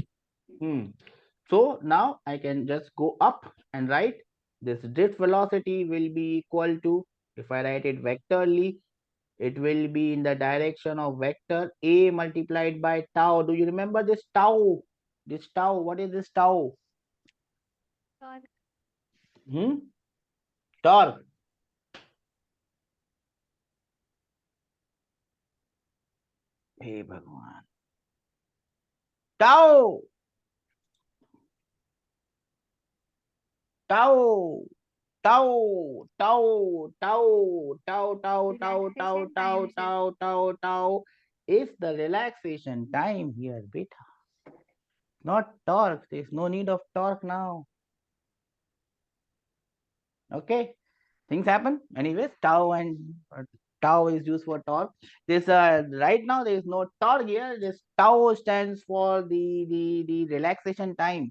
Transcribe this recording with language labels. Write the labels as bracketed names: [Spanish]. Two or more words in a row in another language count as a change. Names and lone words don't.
[English] So now I can just go up and write this drift velocity will be equal to, if I write it vectorly, it will be in the direction of vector A multiplied by tau. Do you remember this tau? This tau, what is this tau? Torque. Torque. Hey Bhagwan. Tau. Tau. Tau, tau, tau, tau, tau, tau, tau, Relaxation tau, time, sir. tau, tau, tau is the relaxation time here, beta. Not torque. There's no need of torque now. Okay, things happen. Anyways, tau and tau is used for torque. This right now there is no torque here. This tau stands for the relaxation time.